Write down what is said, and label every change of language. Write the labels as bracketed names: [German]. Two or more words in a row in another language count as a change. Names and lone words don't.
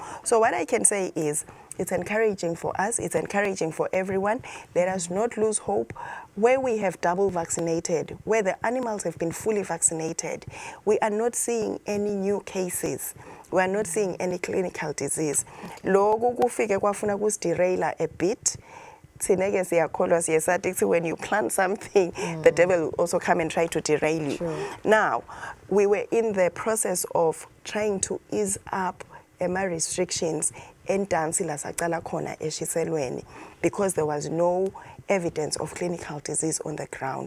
[English] So what I can say is It's encouraging for us. It's encouraging for everyone. Let us not lose hope. Where we have double vaccinated, where the animals have been fully vaccinated, we are not seeing any new cases. We are not seeing any clinical disease. [Swati] Loku kufike kwafuna kusideraila [English] a bit. When you plan something, the devil will also come and try to derail you. Now, we were in the process of trying to ease up restrictions because there was no evidence of clinical disease on the ground.